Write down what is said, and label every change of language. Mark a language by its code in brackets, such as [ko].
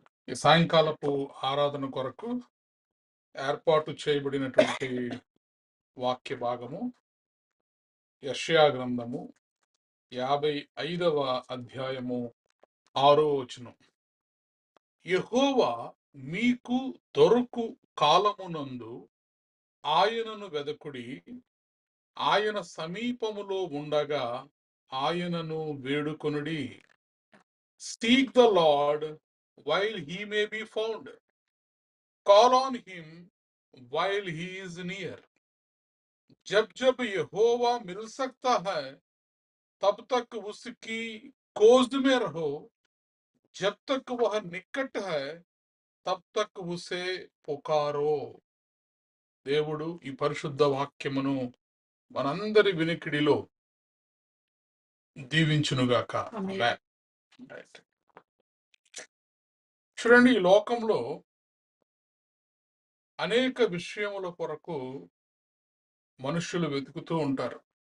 [te] ఈ సాయంకాలపు ఆరాధన కొరకు ఏర్పాటు చేయబడినటువంటి వాక్య భాగము యెషయా గ్రంథము 55వ అధ్యాయము 6వ వచనం. యెహోవా మీకు దొరకు కాలమునందు ఆయనను వెదకుడి, ఆయన సమీపములో ఉండగా ఆయనను వేడుకొనుడి. [en] Seek the Lord while he may be found, call on him while he is near. [hi] जब जब यहोवा मिल सकता है तब तक उसकी खोज में रहो, जब तक वह निकट है तब तक उसे पुकारो. [te] దేవుడు ఈ పరిశుద్ధ వాక్యమును మనందరి వినికిడిలో దీవించునుగాక. ఆమేన్. ఆమేన్. రైట్. చూడండి, ఈ లోకంలో అనేక విషయముల కొరకు మనుషులు వెతుకుతూ ఉంటారు.